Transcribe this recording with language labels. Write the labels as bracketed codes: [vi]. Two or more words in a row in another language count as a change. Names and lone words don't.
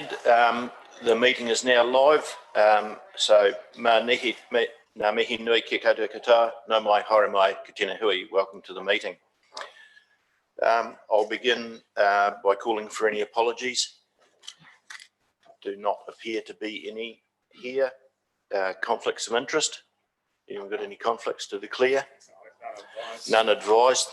[en] The meeting is now live. So, [mi] ngā mihi nui ki koutou katoa, nō mai haere mai ki tēnā hui. [en] Welcome to the meeting. I'll begin by calling for any apologies. Do not appear to be any here. Conflicts of interest. Anyone got any conflicts to declare? None advised.